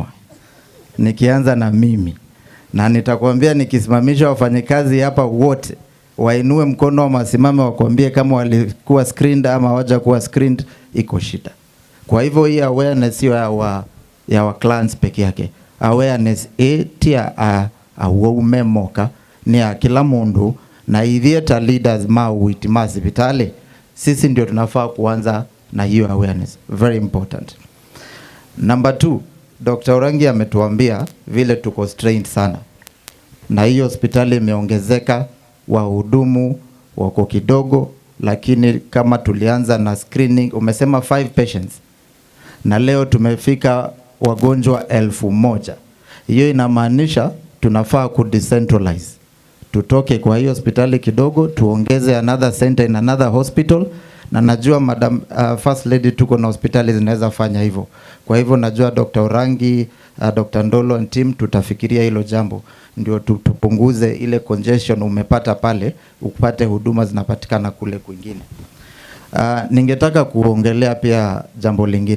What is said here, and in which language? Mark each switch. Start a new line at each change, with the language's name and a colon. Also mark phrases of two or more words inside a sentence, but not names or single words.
Swahili: Nikianza na mimi, na nitakwambia nikisimamisha wafanyikazi hapa wote wainue mkono wa masimame wakwambie kama walikuwa screened ama hawaja kuwa screened, iko shida. Kwa hivyo hii awareness sio ya wa clients peke yake.
English: Awareness
Kamba: tia awaume moka ni ya kila mundu, na ithieta leaders mawiti masipitali,
Swahili: sisi ndio tunafaa kuanza na hiyo awareness.
English: Very important. Number 2,
Swahili: Dr. Orangi ametuambia vile tuko strained sana. Na hiyo hospitali imeongezeka, wahudumu wako kidogo, lakini kama tulianza na screening, umesema 5 patients. Na leo tumefika wagonjwa 1000. Hiyo inamaanisha tunafaa ku-decentralize. Tutoke kwa hiyo hospitali kidogo, tuongeze
English: another center in another hospital.
Swahili: Na najua
English: Madam First Lady
Swahili: tuko na hospitali zinaweza fanya hivyo. Kwa hivyo najua Dr. Orangi, Dr. Ndolo and team tutafikiria hilo jambo. Ndio tupunguze ile congestion umepata pale, upate huduma zinapatikana kule kwingine. Ningetaka kuongelea pia jambo lingine.